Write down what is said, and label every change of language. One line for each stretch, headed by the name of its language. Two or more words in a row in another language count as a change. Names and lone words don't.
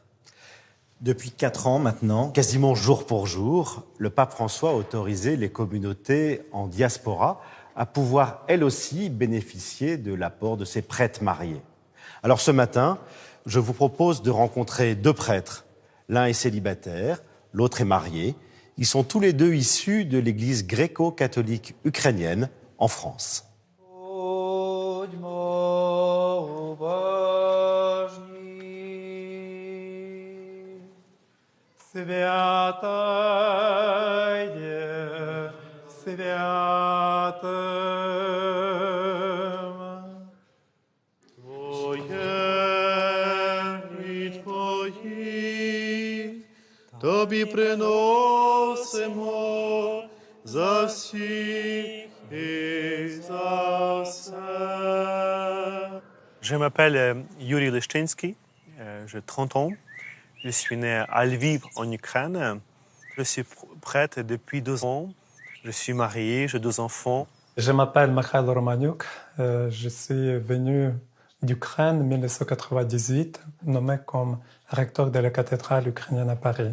French: Depuis 4 ans maintenant, quasiment jour pour jour, le pape François a autorisé les communautés en diaspora à pouvoir, elles aussi, bénéficier de l'apport de ces prêtres mariés. Alors ce matin, je vous propose de rencontrer deux prêtres. L'un est célibataire, l'autre est marié. Ils sont tous les deux issus de l'église gréco-catholique ukrainienne en France.
Ukrainian: Святая, святым, Твоє і Твої, Тобі приносимо за всіх і за все.
French: Je m'appelle Yuri Lishchinsky, j'ai 30 ans. Je suis né à Lviv, en Ukraine. Je suis prêtre depuis 2 ans. Je suis marié, j'ai 2 enfants. Je m'appelle Mikhailo Romaniuk. Je suis venu d'Ukraine en 1998, nommé comme recteur de la cathédrale ukrainienne à Paris.